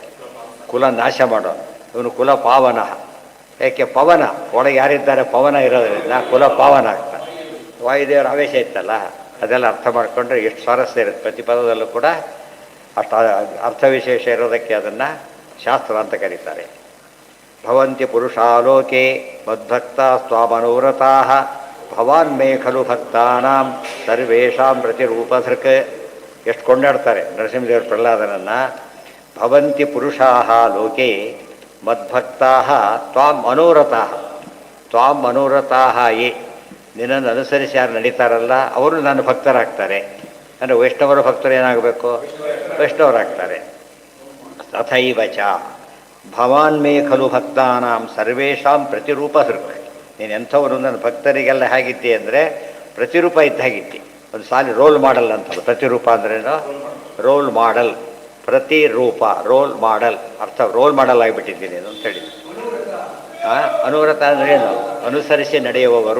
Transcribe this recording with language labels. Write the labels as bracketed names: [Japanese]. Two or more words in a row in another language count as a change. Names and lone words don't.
[Kannada] ಕುಲ ನಾಶ ಮಾಡೋನು ಇವನು ಕುಲಪಾವನ. ಏಕೆ? ಪವನ ಒಳಗೆ ಯಾರಿದ್ದಾರೆ ಪವನ ಇರೋದ್ರಿಂದ ಕುಲಪಾವನ ಆಗ್ತಾನೆ. ವಾಯುದೇವರ ಆವೇಶ ಇತ್ತಲ್ಲ, ಅದೆಲ್ಲ ಅರ್ಥ ಮಾಡಿಕೊಂಡ್ರೆ ಎಷ್ಟು ಸ್ವಾರಸ್ಯ ಇರುತ್ತೆ. ಪ್ರತಿ ಪದದಲ್ಲೂ ಕೂಡ ಅಷ್ಟು ಅರ್ಥವಿಶೇಷ ಇರೋದಕ್ಕೆ ಅದನ್ನು ಶಾಸ್ತ್ರ ಅಂತ ಕರೀತಾರೆ. [Sanskrit] ಭವಂತಿ ಪುರುಷಾಲೋಕೆ ಮದ್ಭಕ್ತ ಸ್ವಾಮನೋರತಾ ಭವಾನ್ ಮೇ ಖಲು ಭಕ್ತಾನಾಂ ಸರ್ವೇಷಾಂ ಪ್ರತಿರೂಪಧೃಕ್. [Kannada] ಎಷ್ಟು ಕೊಂಡಾಡ್ತಾರೆ ನರಸಿಂಹದೇವರು ಪ್ರಹ್ಲಾದನನ್ನು. [Sanskrit] ಭವಂತಿ ಪುರುಷಾ ಲೋಕೆ ಮದ್ಭಕ್ತಾ ತ್ವಾಂ ಮನೋರಥಾ. ತ್ವಾಂ ಮನೋರಥಾ ಯೇ, [Kannada] ನಿನ್ನನ್ನು ಅನುಸರಿಸಿ ಯಾರು ನಡೀತಾರಲ್ಲ ಅವರು ನನ್ನ ಭಕ್ತರಾಗ್ತಾರೆ. ಅಂದರೆ ವೈಷ್ಣವರ ಭಕ್ತರು ಏನಾಗಬೇಕು? ವೈಷ್ಣವರಾಗ್ತಾರೆ. [Sanskrit] ತಥೈವ ಚ ಭವಾನ್ ಮೇ ಖಲು ಭಕ್ತಾನಾಂ ಸರ್ವೇಷಾಂ ಪ್ರತಿರೂಪ ಹೃಕ್. [Kannada] ನೀನು ಎಂಥವರು ನನ್ನ ಭಕ್ತರಿಗೆಲ್ಲ ಹೇಗಿದ್ದೆ ಅಂದರೆ ಪ್ರತಿರೂಪ ಇದ್ದ ಹಾಗಿದ್ದೆ. ಒಂದು ಸಾಲಿ [English] role model [Kannada] ಅಂತ. ಪ್ರತಿರೂಪ ಅಂದ್ರೇನು? [English] role model. [Kannada] ಪ್ರತಿರೂಪ [English] role model [Kannada] ಅರ್ಥ. [English] role model [Kannada] ಆಗಿಬಿಟ್ಟಿದ್ದೀನಿ ಅಂತ ಹೇಳಿ. ಅನುವ್ರತ ಅಂದರೆ ಏನು? ಅನುಸರಿಸಿ ನಡೆಯುವವರು.